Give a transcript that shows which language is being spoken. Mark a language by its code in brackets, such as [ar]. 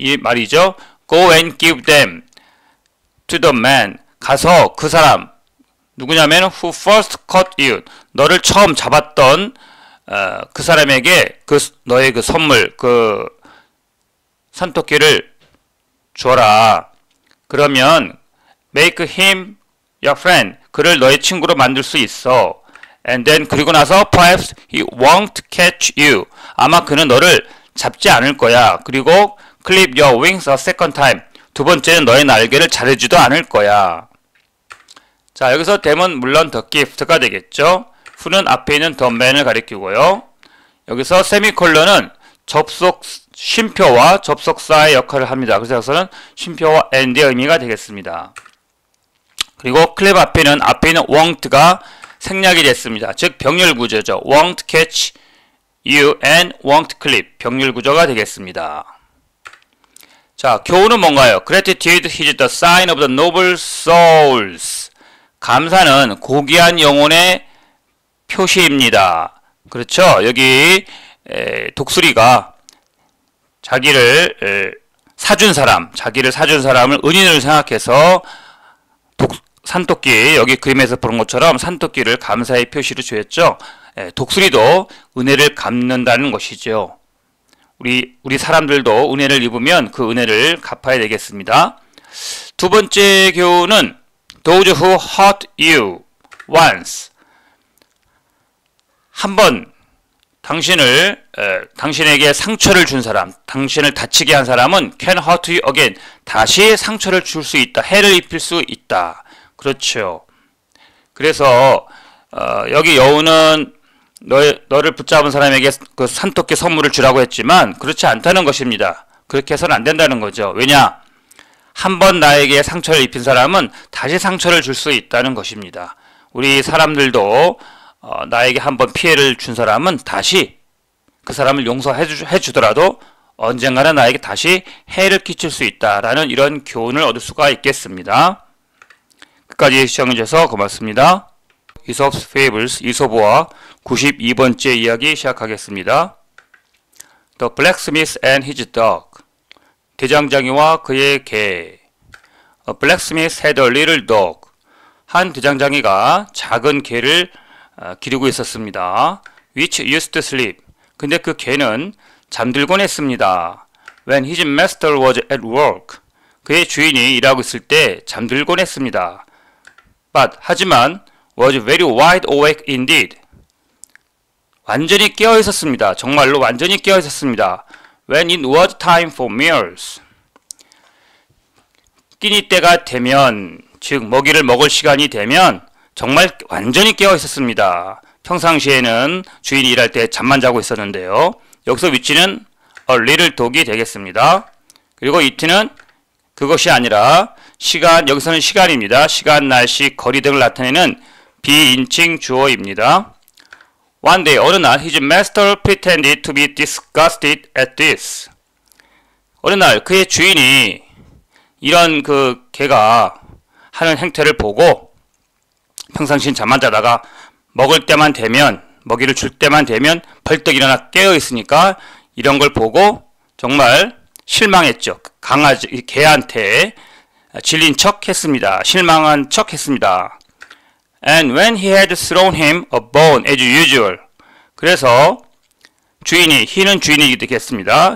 [ko] 이 말이죠. [en] Go and give them to the man. [ko] 가서 그 사람 누구냐면 [en] who first caught you. [ko] 너를 처음 잡았던 그 사람에게 너의 그 선물 산토끼를 줘라. 그러면 [en] make him your friend. [ko] 그를 너의 친구로 만들 수 있어. [en] And then [ko] 그리고 나서 [en] perhaps he won't catch you. [ko] 아마 그는 너를 잡지 않을 거야. 그리고 [en] clip your wings a second time. [ko] 두 번째는 너의 날개를 자르지도 않을 거야. 자, 여기서 them은 물론 the gift가 되겠죠. who는 앞에 있는 the man을 가리키고요. 여기서 세미콜론은 쉼표와 접속사의 역할을 합니다. 그래서 여기서는 쉼표와 and의 의미가 되겠습니다. 그리고 클립 앞에 있는 won't가 생략이 됐습니다. 즉 병렬 구조죠. [en] won't catch you and won't clip. [ko] 병렬 구조가 되겠습니다. 자, 교훈은 뭔가요? [en] Gratitude is the sign of the noble souls. [ko] 감사는 고귀한 영혼의 표시입니다. 그렇죠? 여기 독수리가 자기를 사준 사람, 자기를 사준 사람을 은인으로 생각해서 산토끼, 여기 그림에서 보는 것처럼 산토끼를 감사의 표시로 주었죠. 독수리도 은혜를 갚는다는 것이죠. 우리 사람들도 은혜를 입으면 그 은혜를 갚아야 되겠습니다. 두 번째 교훈은 [en] Those who hurt you once. [ko] 한번 당신에게 상처를 준 사람, 당신을 다치게 한 사람은 [en] can hurt you again. [ko] 다시 상처를 줄 수 있다. 해를 입힐 수 있다. 그렇죠. 그래서 여기 여우는 너를 붙잡은 사람에게 그 산토끼 선물을 주라고 했지만 그렇지 않다는 것입니다. 그렇게 해서는 안 된다는 거죠. 왜냐? 한번 나에게 상처를 입힌 사람은 다시 상처를 줄 수 있다는 것입니다. 우리 사람들도 나에게 한번 피해를 준 사람은 다시 그 사람을 용서해 주더라도 언젠가는 나에게 다시 해를 끼칠 수 있다라는 이런 교훈을 얻을 수가 있겠습니다. 끝까지 시청해주셔서 고맙습니다. Aesop's Fables, 이솝어와 92번째 이야기 시작하겠습니다. [en] The blacksmith and his dog. [ko] 대장장이와 그의 개. [en] A blacksmith had a little dog. [ko] 한 대장장이가 작은 개를 기르고 있었습니다. [en] Which used to sleep. [ko] 근데 그 개는 잠들곤 했습니다. [en] When his master was at work. [ko] 그의 주인이 일하고 있을 때 잠들곤 했습니다. 하지만 [en] was very wide awake indeed. [ko] 완전히 깨어 있었습니다. 정말로 완전히 깨어 있었습니다. [en] When it was time for meals. [ko] 끼니 때가 되면, 즉 먹이를 먹을 시간이 되면 정말 완전히 깨어 있었습니다. 평상시에는 주인이 일할 때 잠만 자고 있었는데요. 여기서 위치는 a little dog이 되겠습니다. 그리고 it는 그것이 아니라 시간, 여기서는 시간입니다. 시간, 날씨, 거리 등을 나타내는 비인칭 주어입니다. [en] One day, [ko] 어느 날 [en] his master pretended to be disgusted at this. [ko] 어느 날 그의 주인이 이런 그 개가 하는 행태를 보고 평상시엔 잠만 자다가 먹을 때만 되면, 먹이를 줄 때만 되면 벌떡 일어나 깨어 있으니까 이런 걸 보고 정말 실망했죠. 개한테 질린 척 했습니다. 실망한 척 했습니다. [en] And when he had thrown him a bone as usual. [ko] 그래서 주인이, he는 주인이 되겠습니다.